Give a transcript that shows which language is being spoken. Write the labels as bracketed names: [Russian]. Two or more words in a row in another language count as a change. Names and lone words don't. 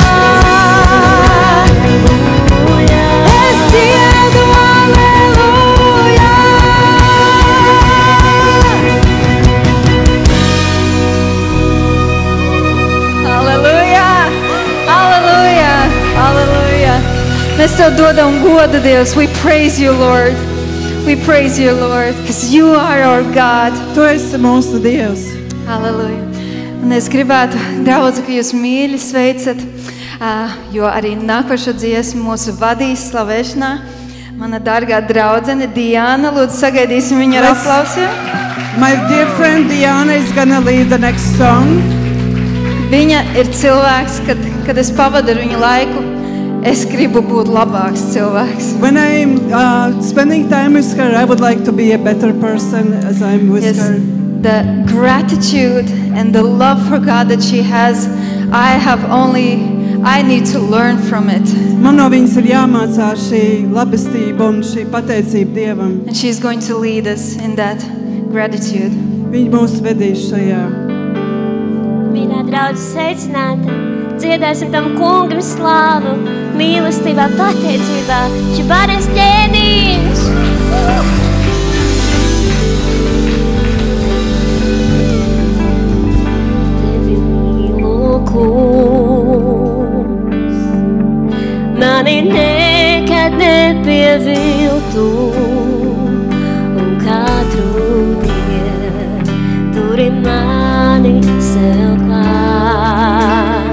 [Latvian] Es dziedu, aleluja. Aleluja! Aleluja! Aleluja! Mēs Tev dodam godu, Dievs. [English] We praise You, Lord. We praise You, Lord, because You are our God. [Latvian] Tu esi mūsu Dievs. Halleluja. Un es gribētu, draudzi, ka jūs mīļi sveicat, jo arī nākošo dziesmu mūsu vadīs slavēšanā mana dārgā draudzene Diana. Lūdzu, sagaidīsim viņu ar [English] Yes. [Latvian] aplausiem. [English] My dear friend Diana is gonna lead the next song. [Latvian] Viņa ir cilvēks, kad es pavadu ar viņu laiku, es gribu būt labāks cilvēks. [English] When I'm spending time with her, I would like to be a better person as I'm with Yes. her. The gratitude and the love for God that she has, I need to learn from it. [Latvian] Man no viņas ir jāmācās šī labestība un šī pateicība Dievam. [English] And she's going to lead us in that gratitude. [Latvian] Viņa mūs vedīs šajā. Mīļā draudze, sveicināta! Dziedāsim tam kungam slāvu, mīlestībā, pateicībā, viņš varēs ķēniņš! Tevi mīlu, kungs, mani nekad nepieviltu, un katru dienu turi mani sev klāt.